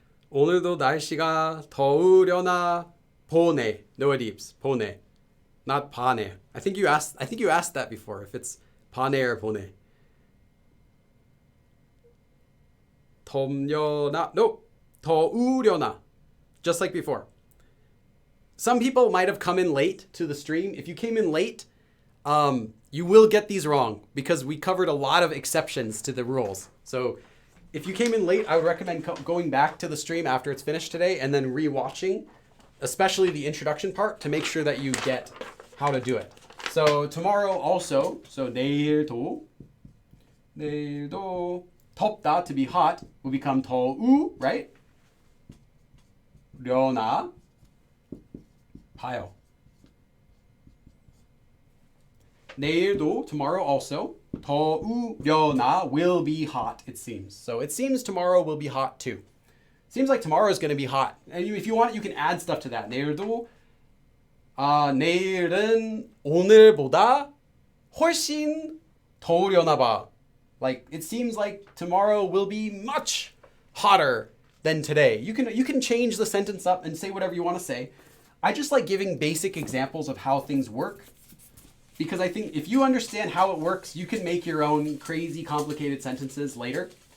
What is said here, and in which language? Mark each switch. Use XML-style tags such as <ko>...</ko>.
<ko>오늘도 날씨가 더우려나 보네.</ko> <en>No edits. 보네. Not 파네. I think you asked that before. If it's 파네 or 보네. 덥려나. No. 더우려나. Just like before. Some people might have come in late to the stream. If you came in late, you will get these wrong because we covered a lot of exceptions to the rules. So if you came in late, I would recommend going back to the stream after it's finished today and then re-watching, especially the introduction part, to make sure that you get how to do it. So tomorrow also, so</en> <ko>내일도 덥다,</ko> <en>to be hot, will become 더우, right?</en> <ko>려나 봐요.</ko> <en>내일도, tomorrow also, 더우려나 will be hot, it seems. So it seems tomorrow will be hot too. Seems like tomorrow is going to be hot. And if you want, you can add stuff to that.</en> <ko>내일도 내일은 오늘보다 훨씬 더우려나 봐.</ko> <en>Like, it seems like tomorrow will be much hotter than today. You can change the sentence up and say whatever you want to say. I just like giving basic examples of how things work, because I think if you understand how it works, you can make your own crazy complicated sentences later.</en>